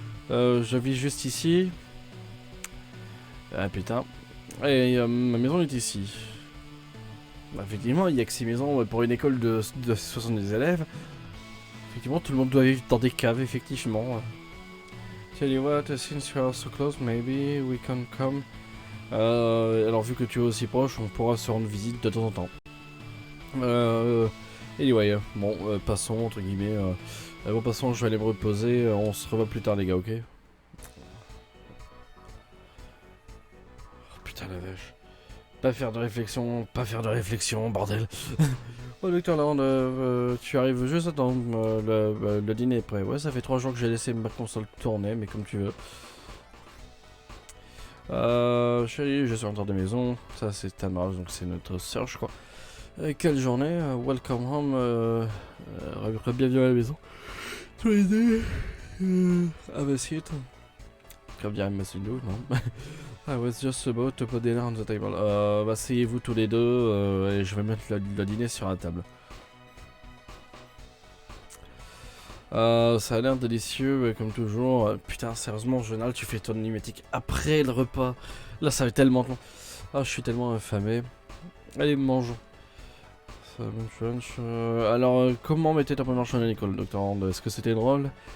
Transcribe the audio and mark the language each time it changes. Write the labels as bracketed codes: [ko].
[fr] Je vis juste ici. Ah putain. Et ma maison est ici. Bah, effectivement, il n'y a que 6 maisons pour une école de 70 élèves. Effectivement, tout le monde doit vivre dans des caves, effectivement. [en] Tell you what, since you are so close, maybe we can come. [fr] Alors, vu que tu es aussi proche, on pourra se rendre visite de temps en temps. Anyway, bon, passons, entre guillemets. Bon, passons, je vais aller me reposer. On se revoit plus tard, les gars, ok? Oh, putain, la vache. Pas faire de réflexion, bordel. Oh, docteur Land, tu arrives juste à temps, le dîner est prêt. Ouais, ça fait 3 jours que j'ai laissé ma console tourner, mais comme tu veux. Chérie, je suis en dehors de maison. Ça, c'est Tamara, donc c'est notre sœur, je crois. Quelle journée. [en] Welcome home. [fr] Bienvenue à la maison. Tous les deux. [en] Have a seat. [fr] Très bien, monsieur Lou, non? [en] I was just about to put dinner on the table. [fr] Asseyez-vous tous les deux et je vais mettre le dîner sur la table. Ça a l'air délicieux, comme toujours. Putain, sérieusement, Jonal, tu fais ton mimétique après le repas. Là, ça va être tellement long. Ah, je suis tellement affamé. Allez, mangeons. Alors, comment était ta première journée à l'école, Docteur Hand? Est-ce que c'était drôle?